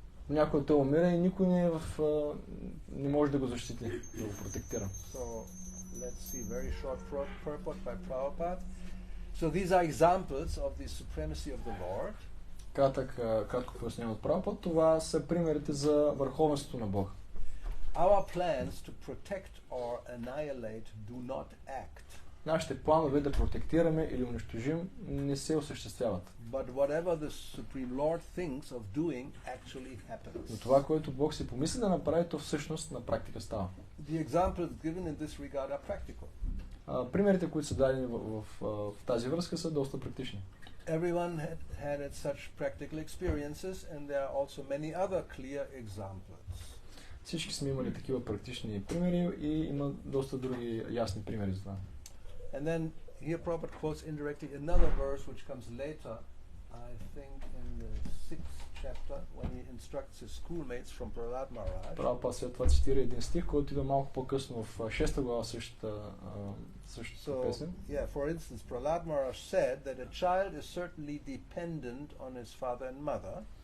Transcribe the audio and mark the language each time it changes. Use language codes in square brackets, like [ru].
[bg] Някой той умира и никой не може да го защити, да го протектира. [en] Let's see very short purport by Prabhupada. So these are examples of the supremacy of the Lord. [bg] Кратко пояснение от Прабхупад, това са примерите за върховенството на Бога. [en] Our plans to protect or annihilate do not act. [bg] Нашите планове да протектираме или унищожим не се осъществяват. [en] But whatever the Supreme Lord thinks of doing actually happens. [bg] Но това, което Бог си помисли да направи, то всъщност на практика става. [en] The examples given in this regard are practical. [bg] Примерите, които са дадени в тази връзка, са доста практични. [en] Everyone had such practical experiences, and there are also many other clear examples. [bg] Всички сме имали такива практични примери и има доста други ясни примери за това. [en] And then here Prabhupada quotes indirectly another verse which comes later, I think in the 6th chapter, when he instructs his schoolmates from Prahlad Maharaj. [bg] Прабхупада след това цитира един стих, който идва малко по-късно в 6-та глава същата песен. [en] Yeah, for instance, Prahlad Maharaj said that a child is certainly dependent on his father and mother.